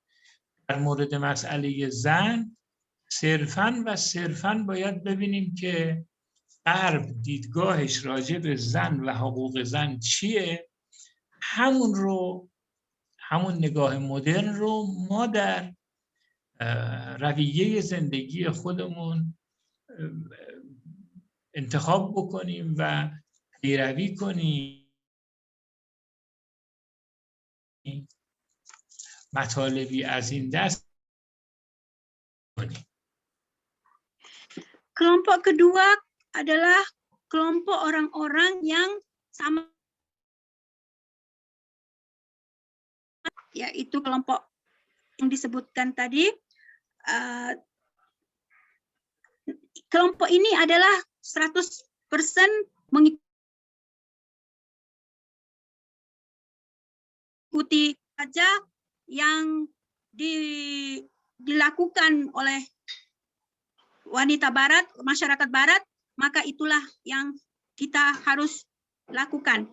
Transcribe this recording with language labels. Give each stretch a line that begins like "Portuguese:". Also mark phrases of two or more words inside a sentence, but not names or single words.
Persian: در مورد مسئله زن صرفاً باید ببینیم که غرب دیدگاهش راجع به زن و حقوق زن چیه، همون نگاه مدرن رو ما در رویه زندگی خودمون انتخاب بکنیم و پیروی کنیم. مطالبی از این دست کنیم.
Indonesian: Kelompok kedua adalah kelompok orang-orang yang sama, yaitu kelompok yang disebutkan tadi. Kelompok ini adalah 100% mengikuti saja yang dilakukan oleh wanita barat, masyarakat barat, maka itulah yang kita harus lakukan.